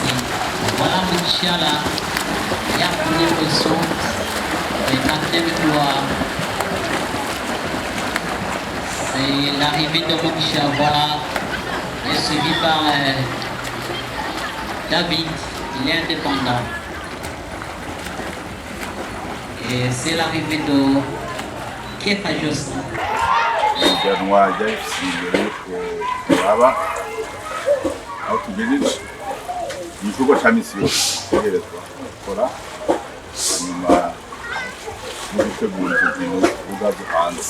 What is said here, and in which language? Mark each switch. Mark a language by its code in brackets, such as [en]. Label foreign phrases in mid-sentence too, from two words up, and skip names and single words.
[fr] Voilà Mogisha il y a première position et quatrième couloir. C'est l'arrivée de Mogisha, voilà, et suivi par David, il est indépendant. Et c'est l'arrivée de Kefa Josson. [rw] Aho tugejeje igikorwa cya misi yose guherezwa gukora hanyuma no gutegura ibintu ubwazo hanze.